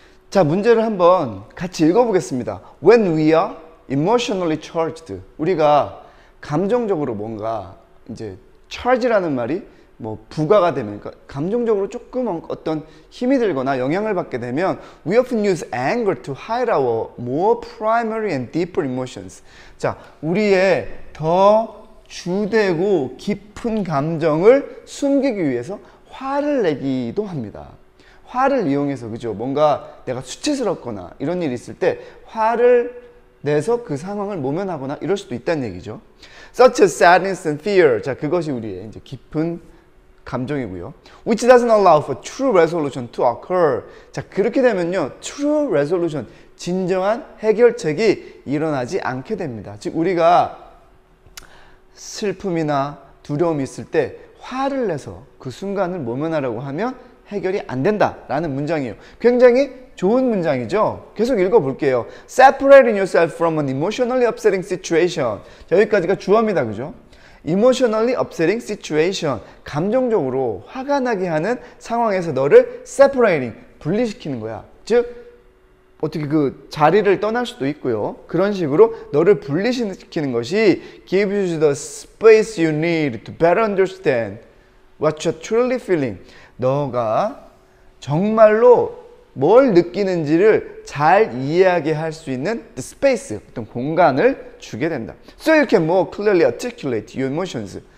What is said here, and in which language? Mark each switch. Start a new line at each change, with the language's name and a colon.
Korean: 자, 문제를 한번 같이 읽어보겠습니다.
English: When we are emotionally charged,
Korean: 우리가 감정적으로 뭔가 이제 charge라는 말이 부가가 되면, 그러니까 감정적으로 조금 어떤 힘이 들거나 영향을 받게 되면
English: we often use anger to hide our more primary and deeper emotions.
Korean: 자, 우리의 더 주되고 깊은 감정을 숨기기 위해서 화를 내기도 합니다. 화를 이용해서, 그죠? 뭔가 내가 수치스럽거나 이런 일이 있을 때 화를 내서 그 상황을 모면하거나 이럴 수도 있다는 얘기죠.
English: Such as sadness and fear.
Korean: 자, 그것이 우리의 이제 깊은 감정이고요.
English: Which doesn't allow for true resolution to occur.
Korean: 자, 그렇게 되면요, true resolution, 진정한 해결책이 일어나지 않게 됩니다. 즉, 우리가 슬픔이나 두려움이 있을 때 화를 내서 그 순간을 모면하려고 하면 해결이 안 된다라는 문장이에요. 굉장히 좋은 문장이죠. 계속 읽어볼게요.
English: Separating yourself from an emotionally upsetting situation.
Korean: 자, 여기까지가 주어입니다. 그죠?
English: Emotionally upsetting situation.
Korean: 감정적으로 화가 나게 하는 상황에서 너를 separating, 분리시키는 거야. 즉, 어떻게 그 자리를 떠날 수도 있고요. 그런 식으로 너를 분리시키는 것이
English: gives you the space you need to better understand what you're truly feeling.
Korean: 너가 정말로 뭘 느끼는지를 잘 이해하게 할 수 있는 the space, 어떤 공간을 주게 된다.
English: So you can more clearly articulate your emotions.